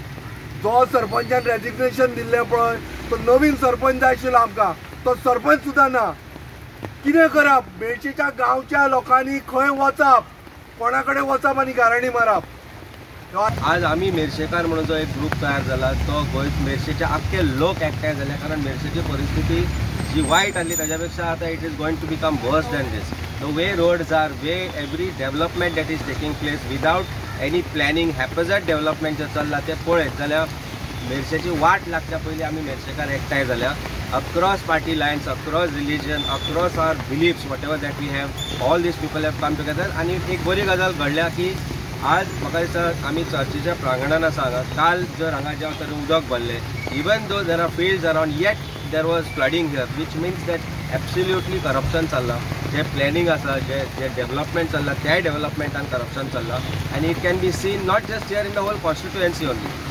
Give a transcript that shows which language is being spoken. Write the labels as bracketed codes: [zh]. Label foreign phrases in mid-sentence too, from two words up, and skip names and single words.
[kok] जो सरपंचान रेजिग्नेशन दिल्लें पळय तो नवीन सरपंच जाय आशिल्लो आमकां तो सरपंच सुद्दां ना कितें करप मेळशेच्या गांवच्या लोकांनी खंय वचप कोणा कडेन वचप आनी गाराणी मारप [mr] आज आम्ही मेर्शेकार म्हणून जो एक ग्रुप तयार झाला तो गोंय मेर्शेचे आख्खे लोक एकठांय झाले कारण मेर्शेची परिस्थिती जी वायट आली त्याच्यापेक्षा [en] आता it is going to become worse than this the way roads are way every development that is taking place without any planning haphazard development [kok] जे चल्ला ते पळयत जाल्यार मेर्शेची वाट लागच्या पयलीं आमी मेर्शेकार एकठांय जाल्या [en] across party lines across religion across our beliefs what ever that we have all these people have come together [kok] आनी एक बरी गजाल घडल्या की आज म्हाका दिसता आमी चर्चीच्या प्रांगणान आसा हांगा. काल जर हांगा ज्या तरेन उदक भरलें, [en] even though there are fields around, yet there was flooding here, which means that absolutely corruption चल्लां. [kok] जे प्लॅनिंग आसा, जे डेव्हलपमेंट चल्लां, त्या डेव्हलपमेंटान करप्शन चल्लां. [en] आनी it can be seen not just here in the whole constituency only.